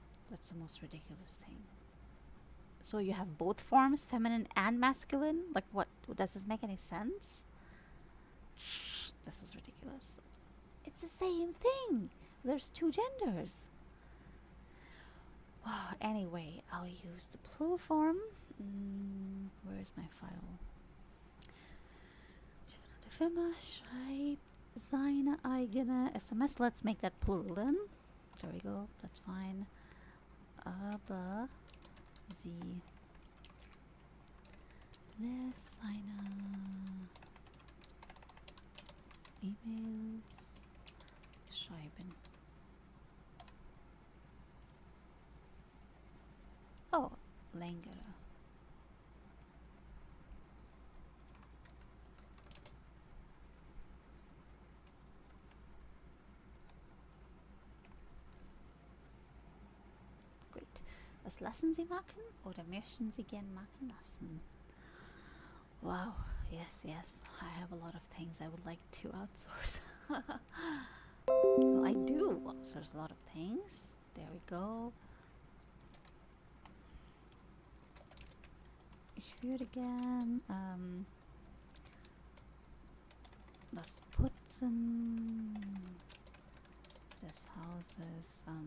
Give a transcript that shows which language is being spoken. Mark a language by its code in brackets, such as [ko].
[en] That's the most ridiculous thing. So you have both forms, feminine and masculine? Like what? Does this make any sense? This is ridiculous. It's the same thing. There's two genders. Wow, anyway, I'll use the plural form. Where's my file? [de] Die Firma schreibt seine eigene SMS. [en] Let's make that plural then. There we go. That's fine. [de] Aber sie lässt seine E-Mails schreiben. Oh, längere. [en] Great. [de] Was lassen Sie machen oder möchten Sie gern machen lassen? [en] Wow, yes. I have a lot of things I would like to outsource. Well, I do outsource a lot of things. There we go. [de] Ich würde gern das Putzen des Hauses.